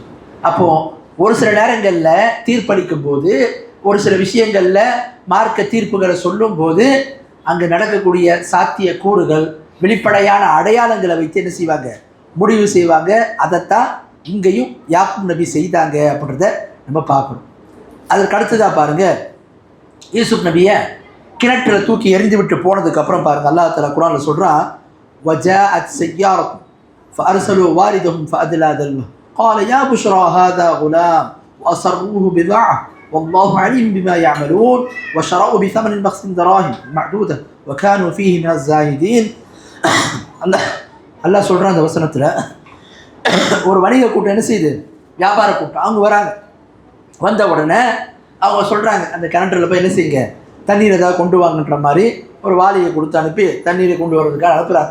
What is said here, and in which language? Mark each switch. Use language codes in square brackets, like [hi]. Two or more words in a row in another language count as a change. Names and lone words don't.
[ta] அப்போது ஒரு சில நேரங்களில் தீர்ப்பளிக்கும் போது, ஒரு சில விஷயங்களில் மார்க்க தீர்ப்புகளை சொல்லும்போது அங்கே நடக்கக்கூடிய சாத்திய கூறுகள், வெளிப்படையான அடையாளங்களை வைத்து என்ன செய்வாங்க, முடிவு செய்வாங்க. அதைத்தான் இங்கேயும் யாக்கூப் நபி செய்தாங்க அப்படின்றத நம்ம பார்க்கணும். அதற்கு அடுத்ததாக பாருங்கள், யூசுப் நபியை கிணற்றில் தூக்கி எறிந்து விட்டு போனதுக்கப்புறம் பாருங்கள், [ar] الله تعالى [ta] குர்ஆனில் சொல்கிறான், [ar] وجاءت سيارة فأرسلوا واردهم فأدلى دلوه قال يا بشرى هذا غلام وأسروه بضاعة والله عليم بما يعملون وشروا بثمن بخس دراهم معدودة وكانوا فيه من الزاهدين. [ta] அல்லாஹ் சொல்கிறான் அந்த வசனத்தில், ஒரு வணிக கூட்டம் என்ன செய்யுது, வியாபார கூட்டம், அவங்க வராங்க. வந்த உடனே அவங்க சொல்கிறாங்க, அந்த கிணற்றில் போய் என்ன செய்யுங்க, தண்ணீர் ஏதாவது கொண்டு வாங்கன்ற மாதிரி ஒரு வாளியை கொடுத்து அனுப்பி தண்ணீரை கொண்டு வர்றதுக்காக அனுப்புகிறாங்க.